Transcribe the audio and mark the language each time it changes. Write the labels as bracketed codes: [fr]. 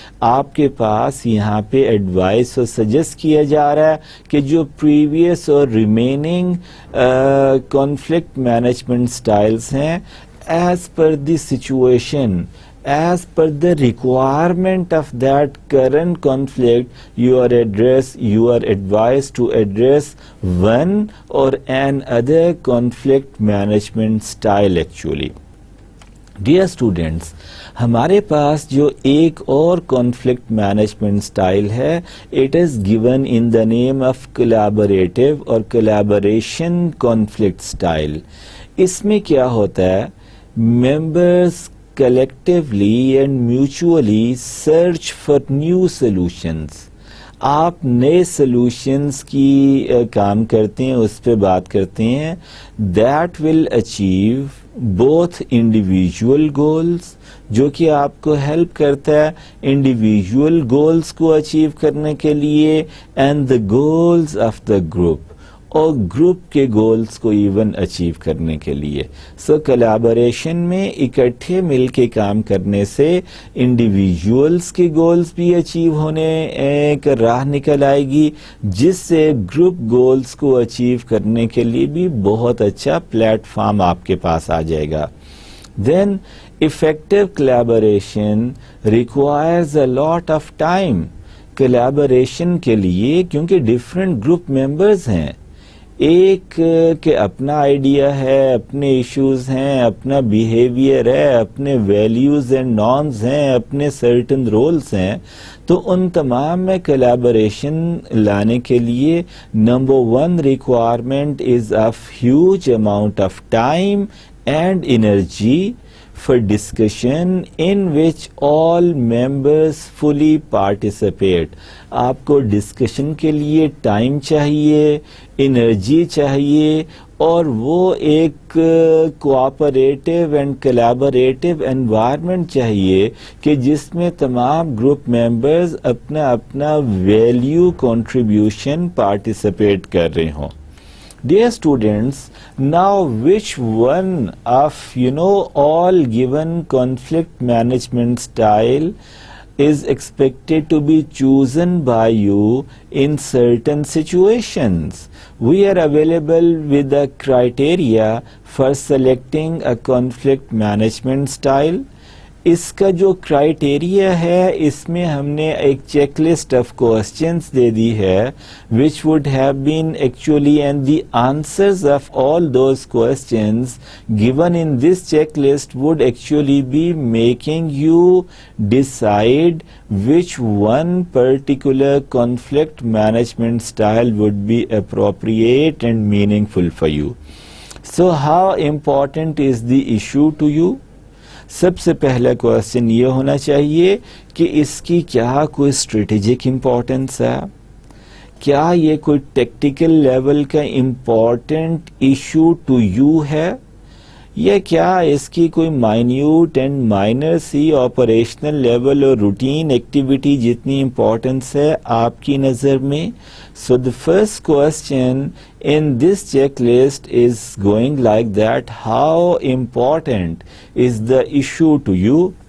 [ur] آپ کے پاس یہاں پہ ایڈوائس اور سجیسٹ کیا جا رہا ہے کہ جو پریویس اور ریمیننگ کانفلکٹ مینجمنٹ سٹائلز ہیں, [en] As per the situation, as per the requirement of that current conflict, you are advised to address one or another conflict management style actually. Dear students, [ur] ہمارے پاس جو ایک اور [en] conflict management style ہے, it is given in the name of collaborative or collaboration conflict style. [ur] اس میں کیا ہوتا ہے, [en] members collectively and mutually search for new solutions. [ur] آپ نئے solutions کی کام کرتے ہیں, اس پہ بات کرتے ہیں. [en] That will achieve both individual goals, [ur] جو کہ آپ کو ہیلپ کرتا ہے انڈیویژول گولز کو اچیو کرنے کے لیے, [en] and the goals of the group, [ur] اور گروپ کے گولز کو ایون اچیو کرنے کے لیے. سو کولابوریشن میں اکٹھے مل کے کام کرنے سے انڈیویژولز کے گولز بھی اچیو ہونے کا راہ نکل آئے گی, جس سے گروپ گولز کو اچیو کرنے کے لیے بھی بہت اچھا پلیٹ فارم آپ کے پاس آ جائے گا. [en] Then effective collaboration requires a lot of time. [ur] collaboration کے لیے, کیونکہ ڈفرینٹ گروپ ممبرز ہیں, ایک کے اپنا آئیڈیا ہے, اپنے ایشوز ہیں, اپنا بیہیویئر ہے, اپنے ویلیوز اینڈ نارمز ہیں, اپنے سرٹن رولز ہیں, تو ان تمام میں کولابوریشن لانے کے لیے [en] Number 1 requirement is of huge amount of time and energy for discussion in which all members fully participate. [ur] آپ کو ڈسکشن کے لیے ٹائم چاہیے, انرجی چاہیے, اور وہ ایک کوآپریٹیو اینڈ کولابوریٹیو انوائرمنٹ چاہیے کہ جس میں تمام گروپ ممبرز اپنا اپنا ویلیو کنٹریبیوشن پارٹیسپیٹ کر رہے ہوں. [en] Dear students, now which one of all given conflict management style is expected to be chosen by you in certain situations? We are available with the criteria for selecting a conflict management style. [ur] اس کا جو criteria ہے, اس میں ہم نے ایک check list of questions they دی ہے, [en] which would have been actually, and the answers of all those questions given in this checklist would actually be making you decide which one particular conflict management style would be appropriate and meaningful for you. So how important is the issue to you? [ur] سب سے پہلا question یہ ہونا چاہیے کہ اس کی کیا کوئی strategic importance ہے, کیا یہ کوئی ٹیکٹیکل لیول کا امپورٹنٹ ایشو ٹو یو ہے, یا کیا اس کی کوئی minute and minor C operational level اور روٹین ایکٹیویٹی جتنی امپورٹنس ہے آپ کی نظر میں؟ [en] So the first question in this checklist is going like that: how important is the issue to you?